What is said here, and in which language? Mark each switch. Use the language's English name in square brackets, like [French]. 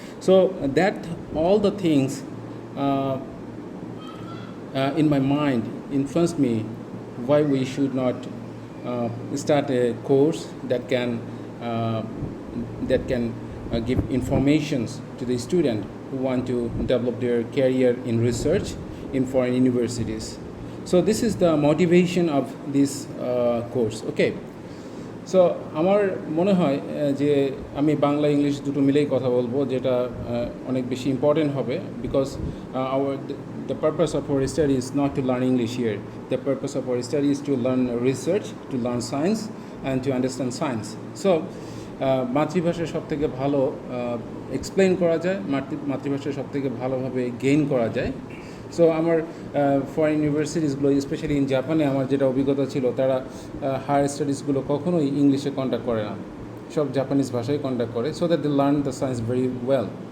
[English] So that all the things uh, in my mind influenced me why we should not start a course uh, that can give informations to the student who want to develop their career in research in foreign universities. So this is the motivation of this course. Okay. [Bangla] So আমার মনে হয় যে আমি Bangla English দুটো মিলেই কথা বলবো, যেটা অনেক বেশি ইম্পর্টেন্ট হবে, [English] Because our the purpose of our study is not to learn English here. The purpose of our study is to learn research, to learn science, and to understand science. [Bangla] So মাতৃভাষা সব থেকে ভালো explain করা যায়, মাতৃভাষা সব থেকে ভালোভাবে গেইন করা যায়। সো আমার ফরেন ইউনিভার্সিটিসগুলো, স্পেশালি ইন জাপানে আমার যেটা অভিজ্ঞতা ছিল, তারা হায়ার স্টাডিজগুলো কখনোই ইংলিশে কন্ডাক্ট করে না, সব জাপানিজ ভাষায় কন্ডাক্ট করে, [English] So that they learn the science very well.